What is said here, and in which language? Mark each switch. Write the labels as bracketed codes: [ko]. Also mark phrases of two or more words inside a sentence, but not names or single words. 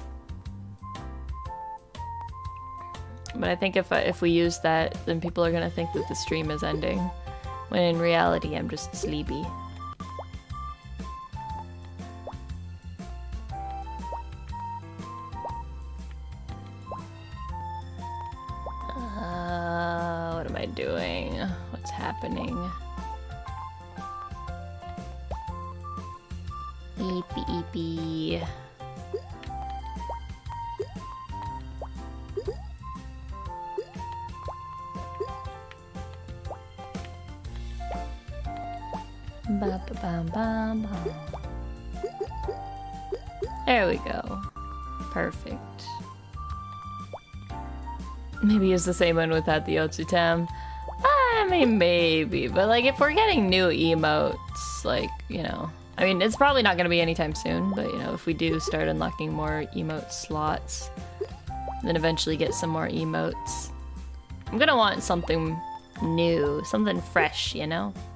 [en] But I think if we use that, then people are gonna think that the stream is ending, when in reality I'm just sleepy. What am I doing? What's happening? Eepy eepy. Ba ba bam bam bam. There we go. Perfect. Maybe it's the same one without the Otsutam. I mean, maybe, but like if we're getting new emotes, like, you know, I mean, it's probably not going to be anytime soon, but you know, if we do start unlocking more emote slots, then eventually get some more emotes, I'm gonna want something new, something fresh, you know?